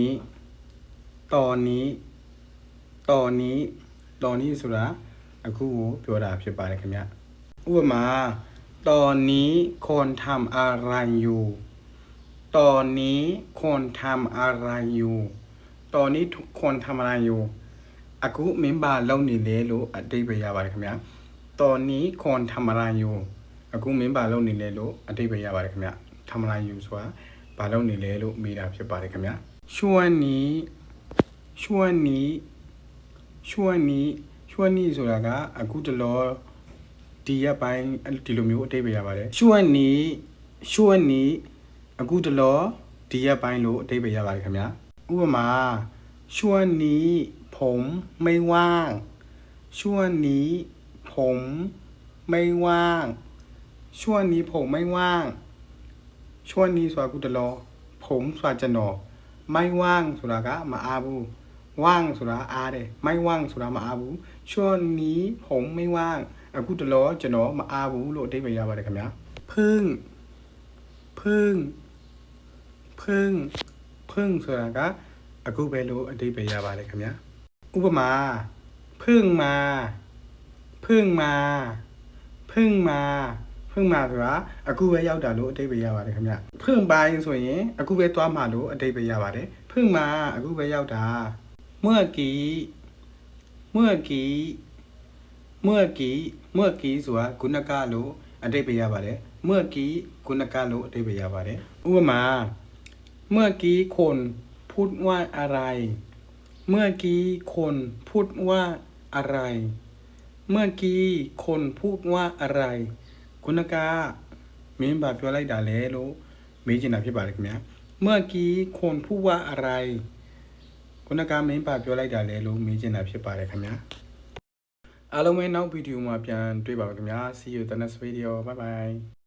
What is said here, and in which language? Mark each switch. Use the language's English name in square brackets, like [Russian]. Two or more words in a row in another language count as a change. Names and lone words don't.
[Burmese] နီဆိုတာအခုကိုပြောတာဖြစ်ပါတယ်ခင်ဗျဥပမာတော်နီခွန် [Thai] ทำอะไรอยู่ [Burmese] တော်နီခွန် [Thai] ทำอะไรอยู่ [Burmese] တော်နီ [Thai] ทุกคนทำอะไรอยู่ [Burmese] အခုမင်းပါလုံနေလေလို့အဓိပ္ပာယ်ရပါတယ်ခင်ဗျာတော်နီခွန် [Thai] ทำอะไรอยู่ [Burmese] အခုမင်းပါလုံနေလေလို့အဓိပ္ပာယ်ရပါတယ်ခင်ဗျာ [Thai] ทำอะไรอยู่ [Burmese] ဆိုတာဘာလုံနေလဲလို့မေးတာဖြစ်ပါတယ်ခင်ဗျာရှွန်းနီ ဆိုတာကအခုတလောဒီရက်ပိုင်းဒီလိုမျိုးအဓိပ္ပာယ်ရပါတယ်ရှွန်းနီအခုတလောဒီရက်ပိုင်းလို့အဓိပ္ပာယ်ရ ပါတယ်ခင်ဗျာဥပမာ [Thai] ช่วงนี้ผมไม่ว่างช่วงนี้ผมไม่ว่างช่วงนี้ผมไม่ว่างช่วงนี้ [Burmese] ဆိုတာကုတလောผมဆိုတာကျွန်တော် [Thai] ไม่ว่าง [Burmese] ဆိုတာကမအားဘူးว่างဆိုတာအားတယ် [Thai] ไม่ว่าง [Burmese] ဆိုတာမအားဘူး [Thai] ช่วงนี้ผมไม่ว่าง [Burmese] အခုတလောကျွန်တော်မအားဘူးလို့အဓိပ္ပာယ်ရပါတယ်ခင်ဗျာพึ่ง ဆိုတာကအခုပဲလို့အဓိပ္ပာယ်ရပါတယ်ခင်ဗျာဥပမာ [Thai] พึ่งมา [Burmese] ဆိုတာအခုပဲရောက်တာလို့အဓိပ္ပာယ်ရပါတယ်ခင်ဗျพึ่งပိုင်းဆိုရင်အခုပဲသွားမှာလို့အဓိပ္ပာယ်ရပါတယ် [Thai] พึ่งมา [Burmese] အခုပဲရောက်တာเมื่อกี้ ဆိုတာဂုဏကလို့အဓိပ္ပာယ်ရပါတယ်เมื่อกี้ဂုဏကလို့အဓိပ္ပာယ်ရပါတယ်ဥပမာ [Thai] เมื่อกี้คน พูดว่าอะไรเมื่อกี้คนพูดว่าอะไรเมื่อกี้คนพูดว่าอะไร [Burmese] ခုနကမင်းဘာပြောလိုက်တာလဲလို့မေးချင်တာဖြစ်ပါတယ်ခင်ဗျာ [Thai] เมื่อกี้คนพูดว่าอะไร [Burmese] ခုနကမင်းဘာပြောလိုက်တာလဲလို့မေးချင်တာဖြစ်ပါတယ်ခင်ဗျာအားလုံးပဲနောက်ဗီဒီယိုမှာပြန်တွေ့ပါမယ်ခင်ဗျာ [English] See you in the next video bye bye